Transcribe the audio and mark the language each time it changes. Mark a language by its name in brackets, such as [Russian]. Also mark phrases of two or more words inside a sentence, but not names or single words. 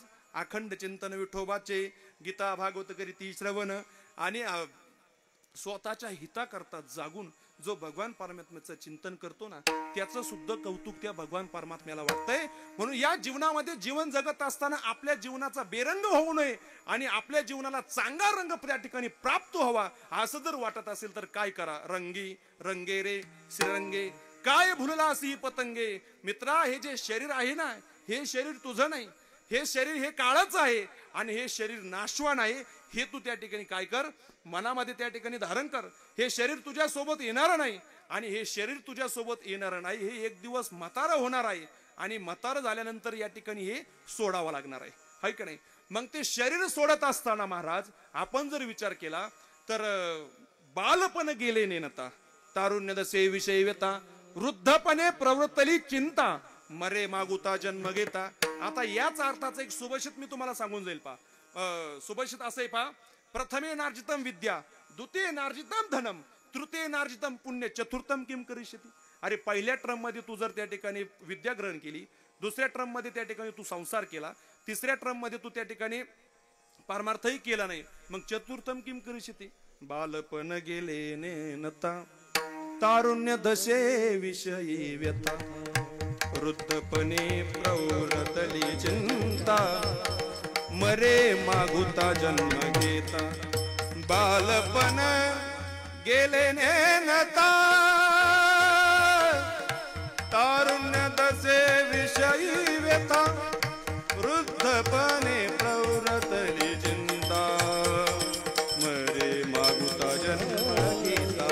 [Marathi] अखंड चिंतन विठोबाचे, गीता भागवत करीती श्रवण आणि स्वतःच्या हिताकरता जागून जो भगवान परमात्म्याचं चिंतन करतो ना, त्याचं सुद्धा कौतुक त्या भगवान परमात्म्याला वाटतंय. म्हणून या जीवनामध्ये जीवन जगत असताना आपल्या जीवनाचा बेरंग होऊ नये आणि आपल्या जीवनाला चांगला रंग त्या ठिकाणी प्राप्त व्हावा, असं जर वाटत असेल तर काय करा? रंगी रंगे रे श्रीरंगे, काय भुलला असी पतंगे. मित्रा, हे जे शरीर आहे ना, हे शरीर तुझं नाही. हे शरीर हे काळच आहे आणि हे शरीर नाशवान आहे. हे तू त्या ठिकाणी काय कर? मनामध्ये त्या ठिकाणी धारण कर. हे शरीर तुझ्या सोबत येणार नाही आणि हे शरीर तुझ्या सोबत येणार नाही. हे एक दिवस म्हातारं होणार आहे आणि म्हातारं झाल्यानंतर या ठिकाणी हे सोडावं लागणार आहे, है का नाही? मग ते शरीर सोडत असताना महाराज आपण जर विचार केला तर बालपण गेले नेनता, तारुण्य दसे विषय व्यता, वृद्धपणे प्रवृत्तली चिंता, मरे मागुता जन्म घेता. आता याच अर्थाचा एक सुभाषित मी तुम्हाला सांगून जाईल पा. सुभाषित असं आहे पा. [Sanskrit] प्रथमे नार्जितम विद्या, द्वितीय नार्जितम धनम, तृतीय नार्जितम पुण्य, चतुर्थम किम करिष्यति. [Marathi] अरे पहिल्या ट्रम मध्ये तू जर त्या ठिकाणी विद्या ग्रहण केली, दुसऱ्या ट्रम मध्ये त्या ठिकाणी तू संसार केला, तिसऱ्या ट्रम मध्ये तू त्या ठिकाणी परमार्थही केला नाही, मग [Sanskrit] चतुर्थम किम करिष्यति. [Marathi] बालपण गेले नेनता, तारुण्य दशे विषयी व्यथा, वृद्धपणे प्रवृत्तली चिंता, मरे मागुता जन्म घेता. बालपण गेले नेनता, तारुण्य दशे विषयी व्यथा, वृद्धपणे प्रवृत्तली चिंता, मरे मागुता जन्म घेता.